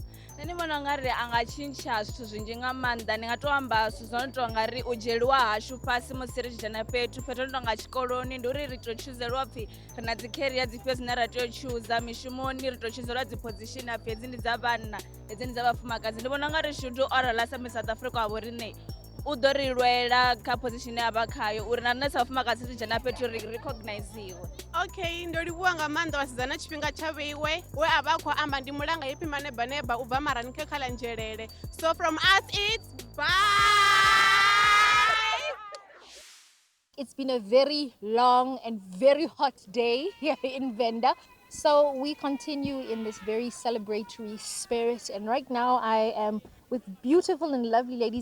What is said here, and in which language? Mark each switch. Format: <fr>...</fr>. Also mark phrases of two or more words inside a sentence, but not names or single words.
<ve>Nṋe ndi vhona ungari a nga tshintsha zwithu zwinzhi nga maanḓa ndi nga to amba zwithu zwo no tou nga ri u dzhieliwa hashu fhasi musi ri tshi dzhena fhethu no tonga tshikoloni ndi uri ri to chuzeliwa pfhi ri na dzi career dzifhio zwine ra tea u chuza mishumoni ri to chuzeliwa dzi position apfhi hedzi ndi dza vhanna hedzi ndi dza vhafumakadzi ndi vhona ungari Shudu orala sa Miss South Africa wavho rine u ḓo ri lwela kha position ya vha khayo uri na nṋe sa fumakadzi ri dzhena fhethu ri recogniziwe. Okay, ndo livhuwa nga maanḓa vhasidzana tshifhinga tsha vheiwe we a vha a khou amba ndi mulanga happy manebaneba u bva marani khe kha ḽa nzhelele.</ve> <en>So from us it's bye. It's been a very long and very hot day here in Venda. So we continue in this very celebratory spirit. And right now I am with beautiful and lovely ladies.</en>